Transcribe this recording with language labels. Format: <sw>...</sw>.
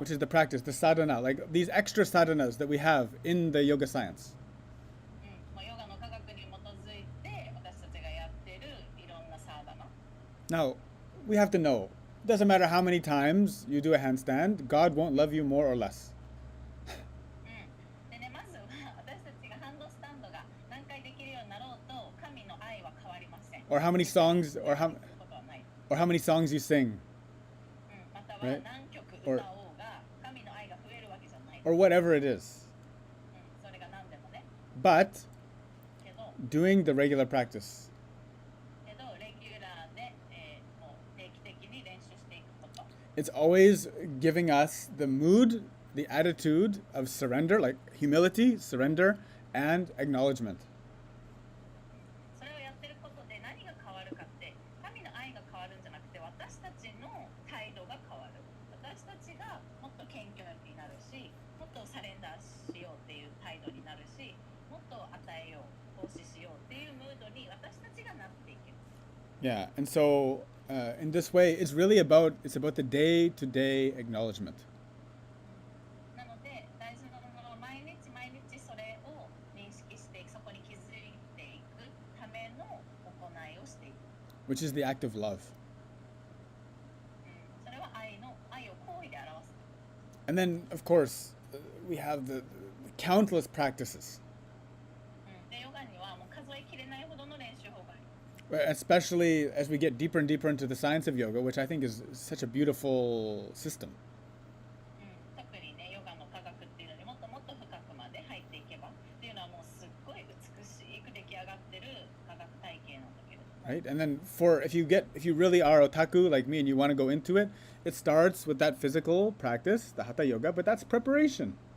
<en>which is the practice, the sadhana, like these extra sadhanas that we have in the yoga science.</en> <ja>もうヨガの科学に基づいて私たちがやってるいろんなサーダナ。</ja> <en>Now, we have to know, it doesn't matter how many times you do a handstand, God won't love you more or less.</en> <ja>でね、まずは私たちがハンドスタンドが何回できるようになろうと神の愛は変わりません。</ja> <en>or how many songs, or how many songs you sing,</en> <ja>または</ja> <en>Right.</en> <ja>何曲</ja> <en>Or-</en> <ja>歌おうが神の愛が増えるわけじゃない。</ja> <en>or whatever it is.</en> <ja>それが何でもね。</ja> <en>But</en> <ja>けど</ja> <en>doing the regular practice.</en> <ja>レギュラーで、もう定期的に練習していくこと。</ja> <en>It's always giving us the mood, the attitude of surrender, like humility, surrender, and acknowledgement.</en> <ja>それをやってることで何が変わるかって神の愛が変わるんじゃなくて私たちの態度が変わる。私たちがもっと謙虚になるし、もっとサレンダーしようっていう態度になるし、もっと与えよう、奉仕しようっていうムードに私たちがなっていける。</ja> <en>Yeah, and so in this way, it's about the day-to-day acknowledgement.</en> <ja>なので大事なものは毎日毎日それを認識していく、そこに気づいていくための行いをしていく。</ja> <en>Which is the act of love.</en> <ja>それは愛を行為で表す。</ja> <en>And then, of course, we have the countless practices,</en> <ja>でヨガにはもう数えきれないほどの練習法がある。</ja> <en>especially as we get deeper and deeper into the science of yoga, which I think is such a beautiful system.</en> <ja>特にねヨガの科学っていうのにもっともっと深くまで入っていけばっていうのはもうすっごい美しく出来上がってる科学体系なんだけれども、</ja> <en>Right? And then if you really are otaku like me and you want to go into it, it starts with that physical practice, the hatha yoga, but that's preparation.</en>